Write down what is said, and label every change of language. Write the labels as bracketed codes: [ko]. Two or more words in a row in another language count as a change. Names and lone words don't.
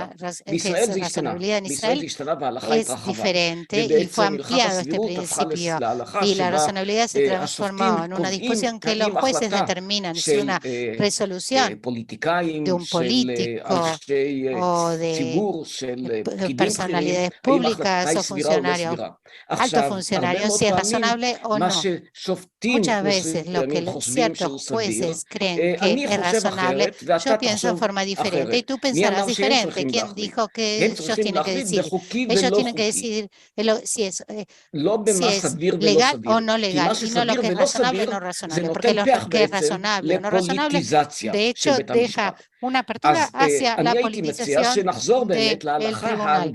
[he] בישראל זה השתנה, בישראל זה השתנה וההלכה התרחבה, ובעצם הלכת הסבירות הפכה להלכה שבה השופטים קובעים החלטה של פוליטיקאים, של אנשי ציבור, של פקידים בכירים, האם ההחלטה היא סבירה או לא סבירה. עכשיו, הרבה מאוד פעמים מה [es] muchas veces lo que ciertos jueces creen que es razonable, yo pienso en forma diferente y tú pensarás diferente. ¿Quién dijo que ellos tienen que decir? Ellos tienen que decidir si es legal o no legal, y no lo que es razonable o no razonable, porque lo que es razonable o no razonable, de hecho, deja una apertura hacia la politización del tribunal.